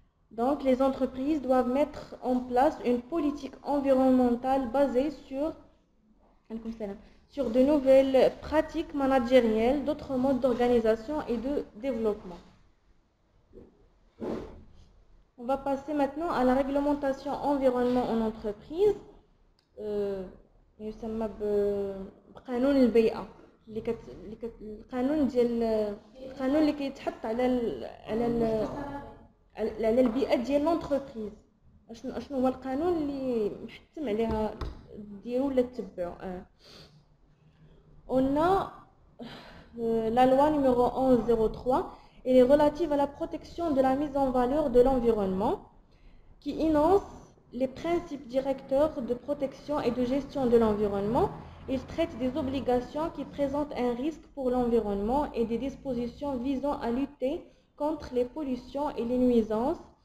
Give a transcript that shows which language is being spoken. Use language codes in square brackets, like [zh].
[fr] Donc les entreprises doivent mettre en place une politique environnementale basée sur de nouvelles pratiques managérielles, d'autres modes d'organisation et de développement. On va passer maintenant à la réglementation environnement en entreprise. [ar] يسمى بقانون البيئة القانون اللي كيتحط على البيئة ديال l'entreprise. شنو هو القانون اللي محتم عليها ديروا ولا تتبعوا. [fr] On a la loi numéro 1103, elle est relative à la protection de la mise en valeur de l'environnement, qui énonce les principes directeurs de protection et de gestion de l'environnement. Il traite des obligations qui présentent un risque pour l'environnement et des dispositions visant à lutter contre les pollutions et les nuisances.